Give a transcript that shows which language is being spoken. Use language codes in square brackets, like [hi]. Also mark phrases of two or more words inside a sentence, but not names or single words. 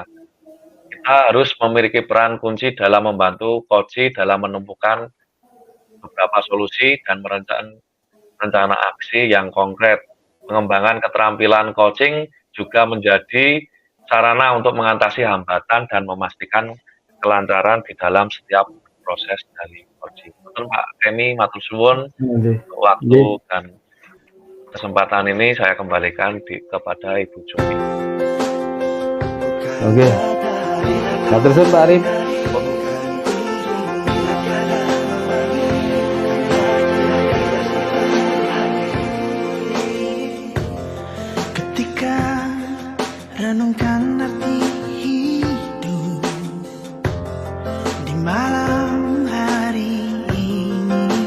[id] Kita harus memiliki peran kunci dalam membantu coach dalam menemukan beberapa solusi dan merencanakan rencana aksi yang konkret. Pengembangan keterampilan coaching juga menjadi sarana untuk mengatasi hambatan dan memastikan kelancaran di dalam setiap proses dari coaching. Betul Pak Kemi, [jv] matur suwun [id] nggih, waktu nggih. dan kesempatan ini saya kembalikan kepada Ibu Jumi. Oke. [jv] Matur suwun Pak Arif. [id] Ketika renungkan arti hidup di malam hari ini,